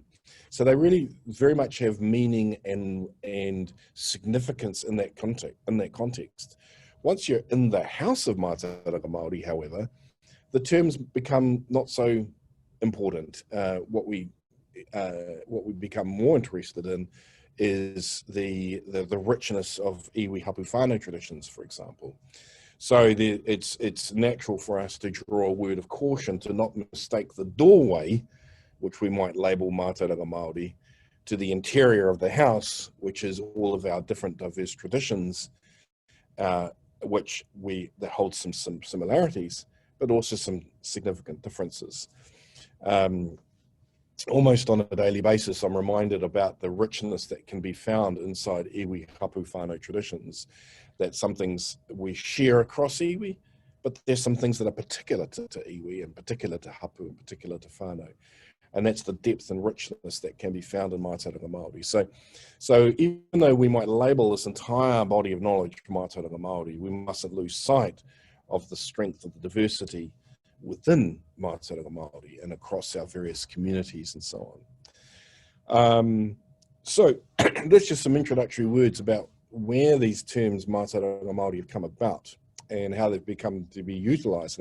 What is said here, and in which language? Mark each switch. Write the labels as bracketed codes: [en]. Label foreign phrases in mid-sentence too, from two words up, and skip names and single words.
[en] So they really very much have meaning and significance in that context. Once you're in the house of [mi] mātauranga Māori, [en] however, the terms become not so important. What we become more interested in is the richness of [mi] iwi hapu whānau [en] traditions, for example. So it's natural for us to draw a word of caution to not mistake the doorway, which we might label [mi] mātauranga Māori, [en] to the interior of the house, which is all of our different diverse traditions, that hold some similarities, but also some significant differences. Almost on a daily basis, I'm reminded about the richness that can be found inside [mi] iwi hapu whānau [en] traditions, that some things we share across iwi, but there's some things that are particular to iwi, and particular to hapu, and particular to whānau. And that's the depth and richness that can be found in [mi] mātauranga Māori. [en] So even though we might label this entire body of knowledge [mi] mātauranga Māori, [en] we mustn't lose sight of the strength of the diversity within [mi] mātauranga Māori [en] and across our various communities and so So that's just some introductory words about where these terms [mi] mātauranga Māori [en] have come about and how they've become to be utilised.